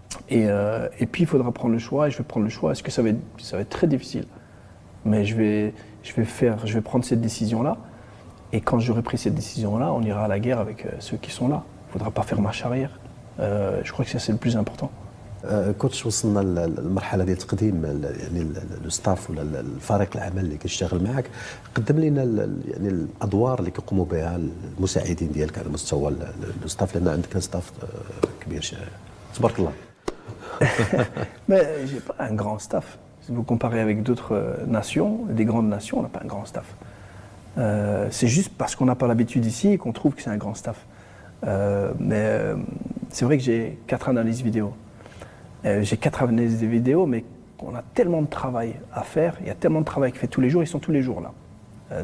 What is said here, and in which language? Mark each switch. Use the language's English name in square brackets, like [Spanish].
[French] Et puis il faudra prendre le choix et je vais prendre le choix. Est-ce que ça va être très difficile? Mais je vais prendre cette décision-là et quand j'aurai pris cette décision-là, on ira à la guerre avec ceux qui sont là. Il ne faudra pas faire marche arrière. Je crois que ça c'est le plus important. [Arabic] كوتش وصلنا للمرحله ديال تقديم يعني الستاف ولا الفريق العمل اللي كيشتغل معك، قدم لنا يعني الادوار اللي كيقوموا بها المساعدين ديالك على مستوى الستاف، لان عندك ستاف كبير تبارك الله. [French] Mais j'ai pas un grand staff. Si vous comparez avec d'autres nations, des grandes nations, on n'a pas un grand staff. C'est juste parce qu'on n'a pas l'habitude ici qu'on trouve que c'est un grand staff. Mais c'est vrai que j'ai 4 analyses vidéo. J'ai 4 analyses vidéo, mais on a tellement de travail à faire, il y a tellement de travail qui fait tous les jours, ils sont tous les jours là.